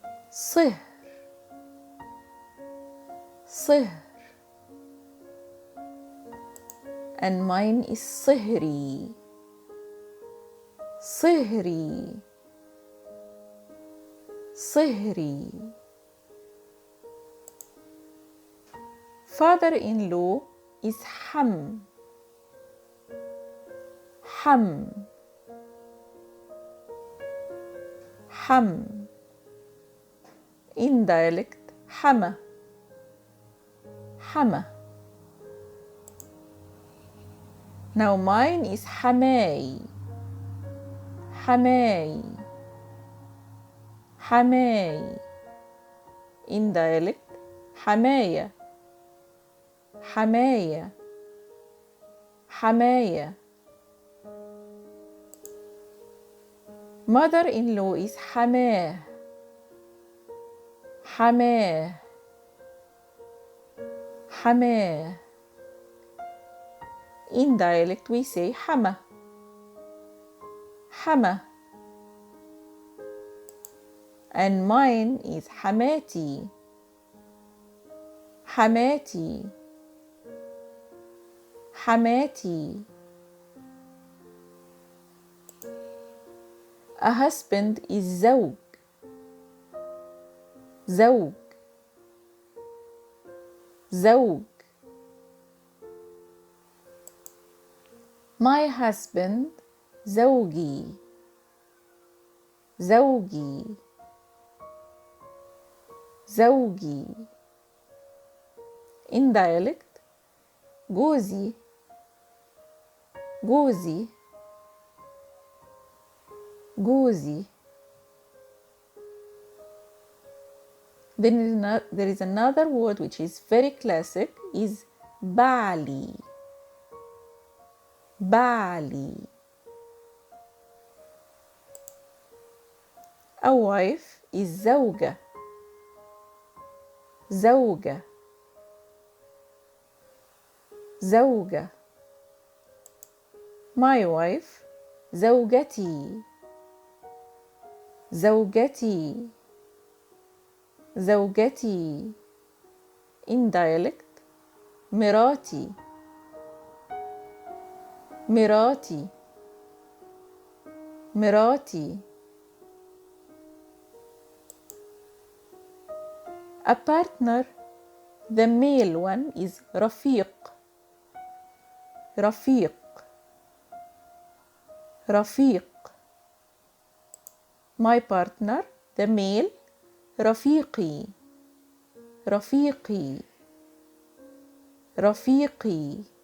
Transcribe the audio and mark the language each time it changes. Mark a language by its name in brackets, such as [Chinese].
[Arabic] صهر صهر. [English] and mine is [Arabic] صهري صهري صهري. [English] father-in-law is [Arabic] حم حم حم. [English] in dialect [Arabic] حمى حمى. [English] now mine is [Arabic] حماي حماي حماي. [English] in dialect [Arabic] حماية حماية حماية. [English] mother-in-law is [Arabic] حماه حماه حماه. [English] in dialect we say [Arabic] حمى حمى. [English] and mine is [Arabic] حماتي حماتي حماتي. [English] a husband is [Arabic] زوج زوج زوج. [English] my husband [Arabic] زوجي زوجي زوجي. [English] in dialect [Arabic] جوزي جوزي جوزي. [English] then there is another word which is very classic is [Arabic] بعلي بعلي. [English] a wife is [Arabic] زوجة زوجة زوجة. [English] my wife [Arabic] زوجتي زوجتي زوجتي. [English] in dialect [Arabic] مراتي مراتي مراتي. [English] a partner, the male one is [Arabic] رفيق رفيق رفيق. [English] my partner, the male [Arabic] رفيقي رفيقي رفيقي.